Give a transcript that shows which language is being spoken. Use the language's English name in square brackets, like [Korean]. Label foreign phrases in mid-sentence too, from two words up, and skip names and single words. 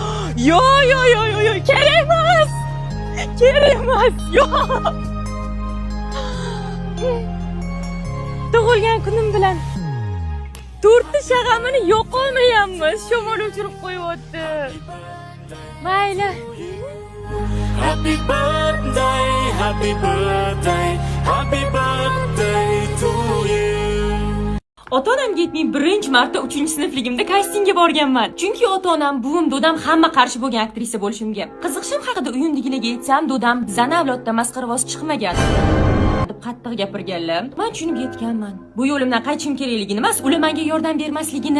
[Uzbek] Yo, kerak emas. Kerak emas. Yo'q. Tug'ilgan kunim bilan 4 shag'amini yo'qolmayapmiz. Shamol uchirib qo'yibdi. Mayli. [English] Happy birthday, happy birthday, happy birthday to you. [Uzbek] Ota-onamga aytmay birinchi marta 3-sinfligimda kastingga borganman. Chunki ota-onam, buvim, dodam hamma qarshi bo'lgan aktrisa bo'lishimga. Qiziqishim haqida uyimdagilarga aytsam, dodam bizani avlodda masxaravoz chiqmagan deb qattiq gapirganlar. Men tushunib yetganman. Bu yo'limdan qaytishim kerakligini emas, ular menga yordam bermasligini.